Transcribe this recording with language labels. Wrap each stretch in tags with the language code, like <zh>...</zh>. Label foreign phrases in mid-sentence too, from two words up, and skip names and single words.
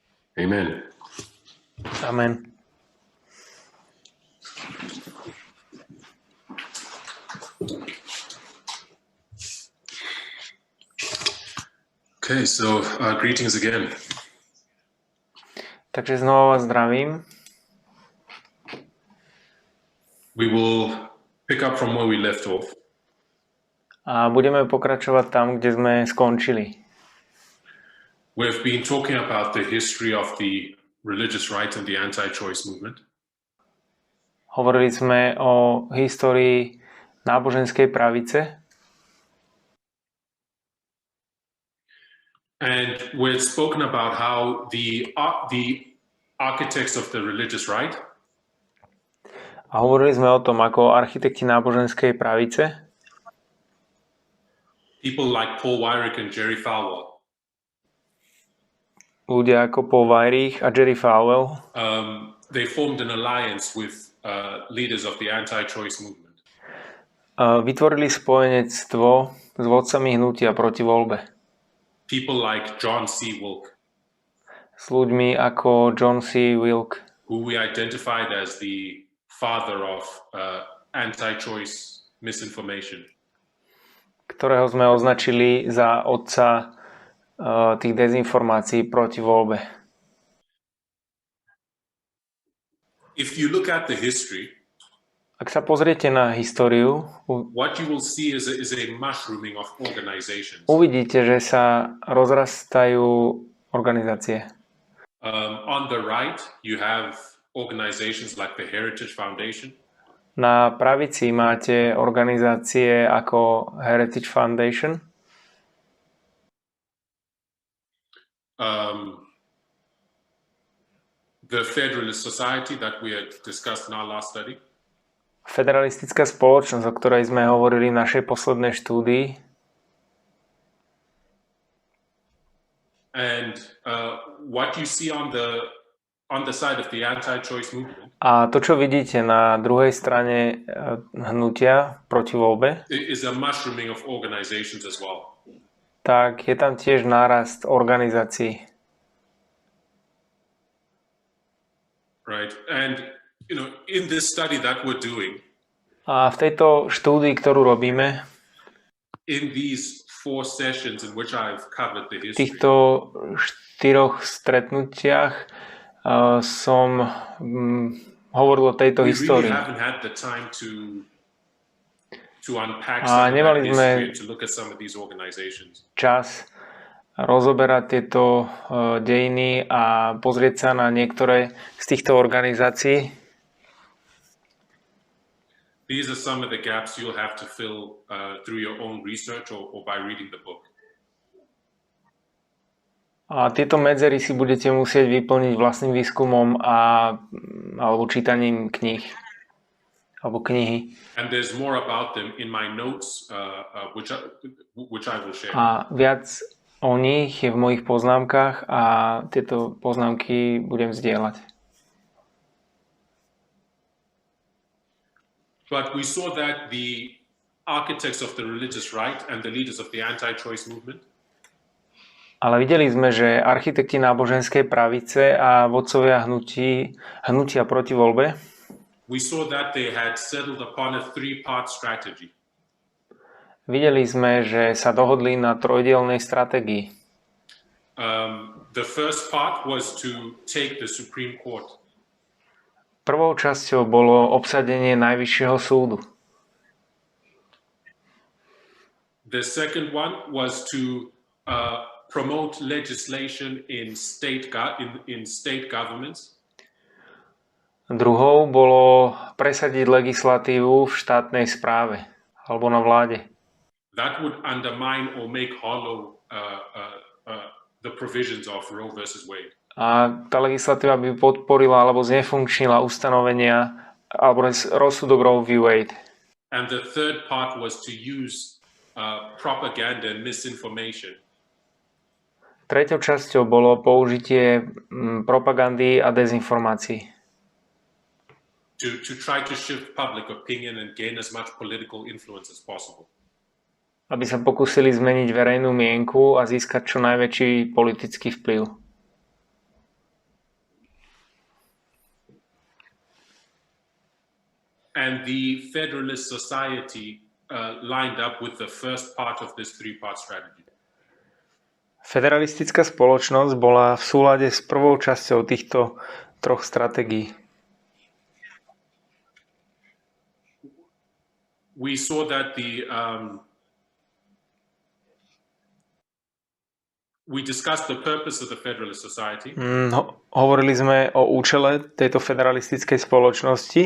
<en>Amen. Amen. Okay, so greetings again.</en> <sk>Takže znova vás zdravím.</sk> <en>We will pick up from where we left off.</en> <sk>A budeme pokračovať tam, kde sme skončili.</sk> <en>We've been talking about the history of the religious right and the anti-choice movement.</en> <sk>Hovorili sme o histórii náboženskej pravice.</sk> <en>And we've spoken about how the architects of the religious right</en> <sk>A hovorili sme o tom, ako architekti náboženskej pravice,</sk> <en>people like Paul Weyrich and Jerry Falwell,</en> <sk>ľudia ako Paul Weyrich a Jerry Falwell,</sk> <en>they formed an alliance with leaders of the anti-choice movement.</en> <sk>Vytvorili spojenectvo s vodcami hnutia proti voľbe.</sk> <en>People like John C. Wilk,</en> <sk>S ľuďmi ako John C. Wilk,</sk> <en>who we identified as the father of anti-choice misinformation.</en> <sk>ktorého sme označili za otca tých dezinformácií proti voľbe.</sk> <en>If you look at the history,</en> <sk>Ak sa pozriete na históriu,</sk> <en>what you will see is a mushrooming of organizations.</en> <sk>uvidíte, že sa rozrastajú organizácie.</sk> <en>On the right, you have organizations like the Heritage Foundation.</en> <sk>Na pravici máte organizácie ako Heritage Foundation,</sk> <en>The Federalist Society that we had discussed in our last study.</en> <sk>Federalistická spoločnosť, o ktorej sme hovorili v našej poslednej štúdii.</sk> <en>And what you see on the side of the anti-choice movement</en> <sk>A to, čo vidíte na druhej strane hnutia proti voľbe,</sk> <en>is a mushrooming of organizations as well.</en> <sk>tak je tam tiež nárast organizácií.</sk> <en>Right? And in this study that we're doing,</en> <sk>A v tejto štúdii, ktorú robíme,</sk> <en>in these 4 sessions in which I've covered the</en> <sk>v</sk> <en>history,</en> <sk>týchto 4 stretnutiach som hovoril o tejto</sk> <en>we really</en> <sk>histórii.</sk> <en>haven't had the time to unpack</en> <sk>A</sk> <en>some of</en> <sk>nemali</sk> <en>that</en> <sk>sme</sk> <en>history and to look at some of these organizations.</en> <sk>čas rozoberať tieto dejiny a pozrieť sa na niektoré z týchto organizácií.</sk> <en>These are some of the gaps you'll have to fill through your own research or by reading the book.</en> <sk>A tieto medzery si budete musieť vyplniť vlastným výskumom alebo čítaním kníh alebo knihy.</sk> <en>And there's more about them in my notes, which I will share.</en> <sk>A viac o nich je v mojich poznámkach a tieto poznámky budem zdieľať.</sk> <en>But we saw that the architects of the religious right and the leaders of the anti-choice movement</en> <sk>Ale videli sme, že architekti náboženskej pravice a vodcovia hnutia proti voľbe,</sk> <en>we saw that they had settled upon a 3-part strategy.</en> <sk>videli sme, že sa dohodli na trojdielnej stratégii.</sk> <en>The first part was to take the Supreme Court.</en> <sk>Prvou časťou bolo obsadenie Najvyššieho súdu.</sk> <en>The second one was to promote legislation in state governments.</en> <sk>Druhou bolo presadiť legislatívu v štátnej správe alebo na vláde.</sk> <en>That would undermine or make hollow the provisions of Roe versus Wade.</en> <sk>A tá legislatíva by podporila alebo znefunkčnila ustanovenia alebo rozsudok Roe v Wade.</sk> <en>And the third part was to use propaganda and misinformation.</en> <sk>Treťou časťou bolo použitie propagandy a dezinformácií.</sk> <en>To try to shift public opinion and gain as much political influence as possible.</en> <sk>Aby sa pokúsili zmeniť verejnú mienku a získať čo najväčší politický vplyv.</sk> <en>And the Federalist Society lined up with the first part of this three-part strategy.</en> <sk>Federalistická spoločnosť bola v súlade s prvou časťou týchto troch stratégií.</sk> <en>We saw that we discussed the purpose of the Federalist Society.</en> <sk>Hovorili sme o účele tejto federalistickej spoločnosti.</sk>